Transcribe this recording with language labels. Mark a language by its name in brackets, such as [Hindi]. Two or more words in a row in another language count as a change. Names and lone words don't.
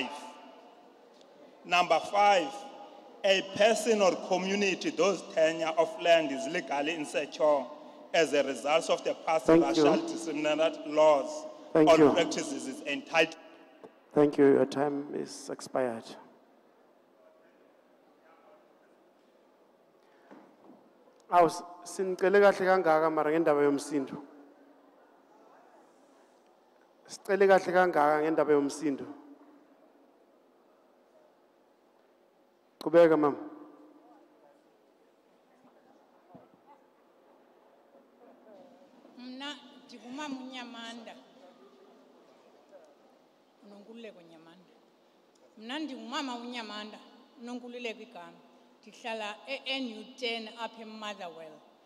[English] Number 5, a person or community whose tenure of land is legally insecure as a result of the past racial discriminatory laws or practices is entitled. Thank you. Your time is expired. [Zulu] Sinicele kahle kangaka mara ngendaba yomsindo. Sicele kahle kangaka ngendaba yomsindo. Qhubeka mama. [Xhosa] Mna ndingumama uNyamanda. Unonkululeko Nyamanda. Mna ndingumama uNyamanda, unonkululeko igama. Ndihlala eNU10 apha eMotherwell.